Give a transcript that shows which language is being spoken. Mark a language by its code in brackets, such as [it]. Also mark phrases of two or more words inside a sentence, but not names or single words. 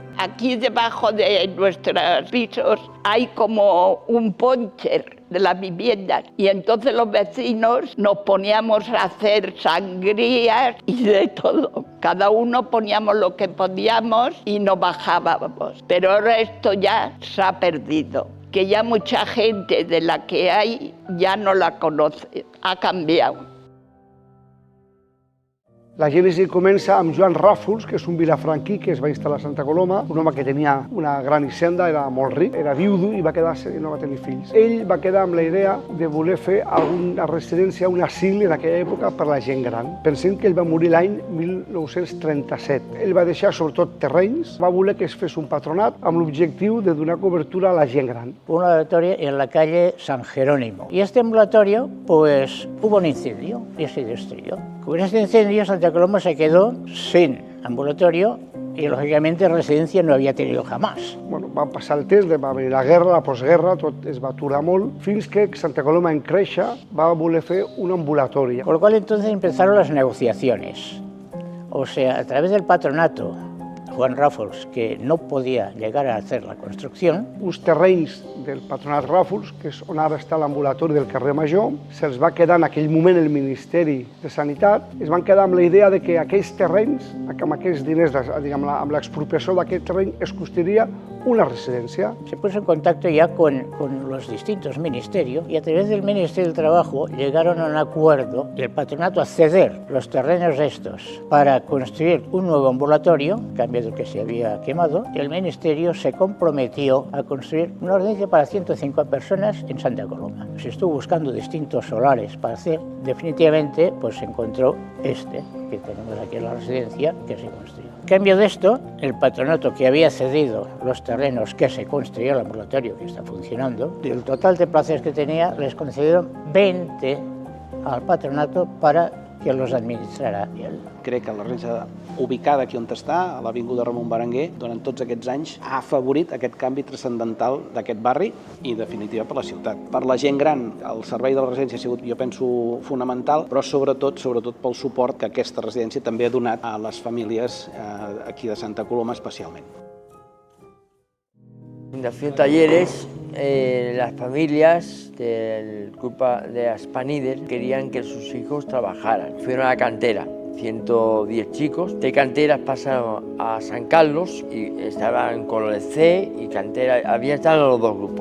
[es] Aquí debajo de nuestros pisos hay como un poncher de las viviendas y entonces los vecinos nos poníamos a hacer sangrías y de todo. Cada uno poníamos lo que podíamos y nos bajábamos. Pero ahora esto ya se ha perdido, que ya mucha gente de la que hay ya no la conoce, ha cambiado. [ca] La gènesi comença amb Joan Ràfols, que és un vilafranquí que es va instal·lar a Santa Coloma, un home que tenia una gran hisenda, era molt ric, era viudo i va quedar-se i no va tenir fills. Ell va quedar amb la idea de voler fer alguna residència, un asil en aquella època per la gent gran. Pensem que ell va morir l'any 1937. Ell va deixar sobretot terrenys, va voler que es fes un patronat amb l'objectiu de donar cobertura a la gent gran. [es] Un laboratorio en la calle San Jerónimo. Y este ambulatorio, pues hubo un incendio y se destruyó. Con este incendio Santa Coloma se quedó sin ambulatorio [ca] i, lògicament, residència no havia tingut [es] jamás. [ca] Bueno, va passar el temps, va haver la guerra, la postguerra, tot es va aturar molt, fins que Santa Coloma en créixer va voler fer un ambulatori. [es] Por lo cual entonces empezaron las negociaciones. O sea, a través del patronato, Juan Ràfols, que no podia llegar a hacer la construcció. [ca] Uns terrenys del patronat Ràfols, que és on ara està l'ambulatori del carrer Major, se'ls va quedar en aquell moment el Ministeri de Sanitat, es van quedar amb la idea de que aquells terrenys, amb aquests diners, amb l'expropiació d'aquest terreny, es construiria una residencia. [es] Se puso en contacto ya con los distintos ministerios y a través del Ministerio del Trabajo llegaron a un acuerdo del patronato a ceder los terrenos estos para construir un nuevo ambulatorio, en cambio del que se había quemado, y el Ministerio se comprometió a construir una residencia para 105 personas en Santa Coloma. Se estuvo buscando distintos solares para hacer, definitivamente pues se encontró este, que tenemos aquí en la residencia, que se construyó. En cambio de esto, el patronato que había cedido los terrenos que se construyó el ambulatorio que está funcionando, del total de plazas que tenía, les concedieron 20 al patronato para que los administrara él. [ca] Crec que la residència ubicada aquí on està, a l'Avinguda Ramon Berenguer, durant tots aquests anys ha afavorit aquest canvi transcendental d'aquest barri i, en definitiva, per la ciutat. Per la gent gran, el servei de la residència ha sigut, jo penso, fonamental, però sobretot pel suport que aquesta residència també ha donat a les famílies aquí de Santa Coloma especialment. [es] Fundación Talleres, las familias del grupo de Aspanider querían que sus hijos trabajaran. Fueron a la cantera, 110 chicos. De canteras pasaron a San Carlos y estaban con el C y cantera, habían estado los dos grupos.